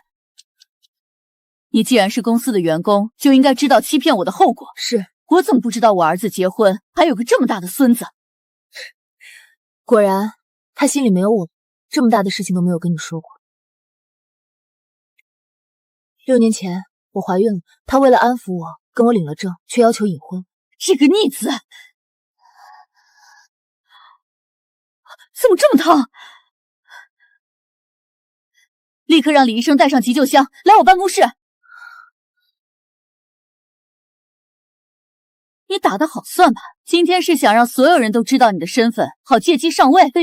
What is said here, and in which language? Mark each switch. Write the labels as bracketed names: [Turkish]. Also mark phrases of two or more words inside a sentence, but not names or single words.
[Chinese] 你既然是公司的員工，就應該知道欺騙我的後果。是，我怎麼不知道我兒子結婚還有個這麼大的孫子？果然，他心裡沒有我，這麼大的事情都沒有跟你說過。6年前我懷孕了，他為了安撫我，跟我領了證，卻要求隱婚。這個逆子，怎麼這麼燙？立刻讓李醫生帶上急救箱來我辦公室。你打得好算吧，今天是想讓所有人都知道你的身份，好借機上位。